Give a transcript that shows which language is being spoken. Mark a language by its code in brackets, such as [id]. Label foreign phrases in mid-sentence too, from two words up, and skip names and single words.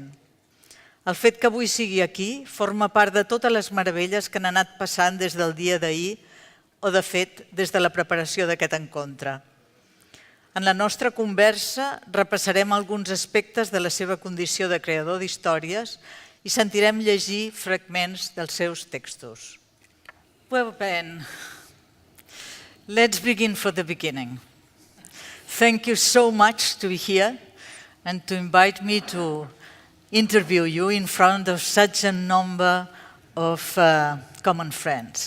[ca] El fet que avui sigui aquí forma part de totes les meravelles que han anat passant des del dia d'ahir o, de fet, des de la preparació d'aquest encontre. En la nostra conversa repassarem alguns aspectes de la seva condició de creador d'històries i sentirem llegir fragments dels seus textos. [en] Well, Ben, let's begin from the beginning. Thank you so much to be here and to invite me to interview you in front of such a number of common friends.